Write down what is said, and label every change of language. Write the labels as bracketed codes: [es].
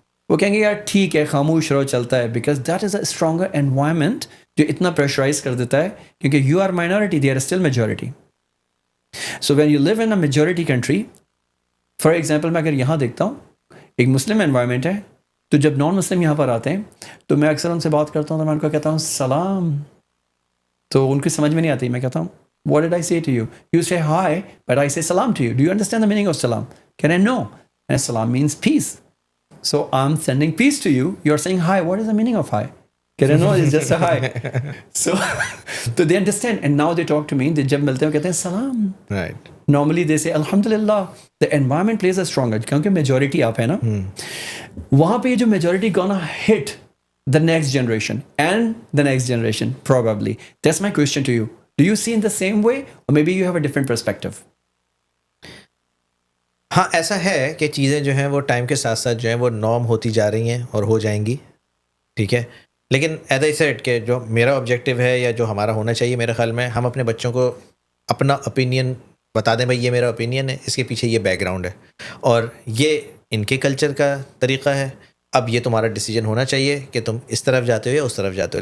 [ur] وہ کہیں گے یار ٹھیک ہے خاموش رہو چلتا ہے, because that is a stronger environment جو اتنا پریشرائز کر دیتا ہے, کیونکہ you are minority they are still majority. So when you leave in a majority country, for example میں اگر یہاں دیکھتا ہوں ایک مسلم انوائرمنٹ ہے, تو جب نان مسلم یہاں پر آتے ہیں تو میں اکثر ان سے بات کرتا ہوں تو میں ان کو کہتا ہوں سلام, تو ان کی سمجھ میں نہیں آتی. میں کہتا ہوں [en] what did I say to you? You say hi, but I say salam to you. Do you understand the meaning of salam? Can I know? And salam means peace. So I'm sending peace to you. You're saying hi. What is the meaning of hi? Can I know? It's just a hi. So they understand. And now they talk to me. They [ur] jab milte hain kehte hain salam. [en] Right. Normally they say alhamdulillah. The environment plays a stronger, [ur] kyunki majority aap hai na. Wahan pe ye jo [en] majority gonna hit the next generation and the next generation probably. That's my question to you. Do you see in the same way or maybe you have a different perspective? [ur] ہاں ایسا ہے کہ چیزیں جو ہیں وہ time کے ساتھ ساتھ جو ہیں وہ نارم ہوتی جا رہی ہیں اور ہو جائیں گی, ٹھیک ہے. لیکن [en] as I said [ur] کہ جو میرا آبجیکٹیو ہے یا جو ہمارا ہونا چاہیے میرے خیال میں, ہم اپنے بچوں کو اپنا اوپینین بتا دیں, بھائی یہ میرا اوپینین ہے, اس کے پیچھے یہ بیک گراؤنڈ ہے اور یہ ان کے کلچر کا طریقہ ہے, اب یہ تمہارا ڈیسیجن ہونا چاہیے کہ تم اس طرف جاتے ہو یا اس طرف جاتے ہو.